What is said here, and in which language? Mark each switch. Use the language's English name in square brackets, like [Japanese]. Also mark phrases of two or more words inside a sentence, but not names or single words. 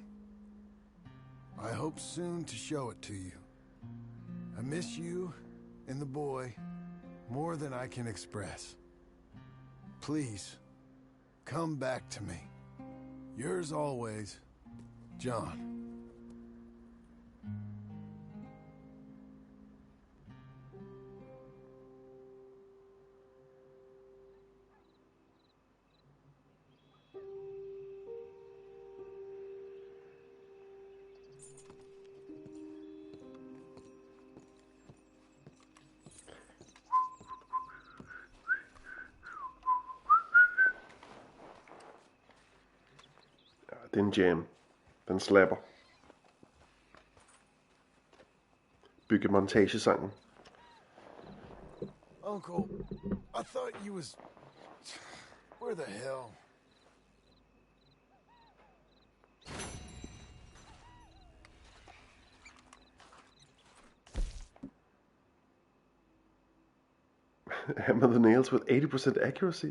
[English] I hope soon to show it to you. I miss you and the boy more than I can express. Please, come back to me. Yours always, John. [Norwegian] Det er en jam. Den slapper. Bygge montagesangen. [English] Uncle, I thought you was... Where the hell? Hammer the nails with 80% accuracy.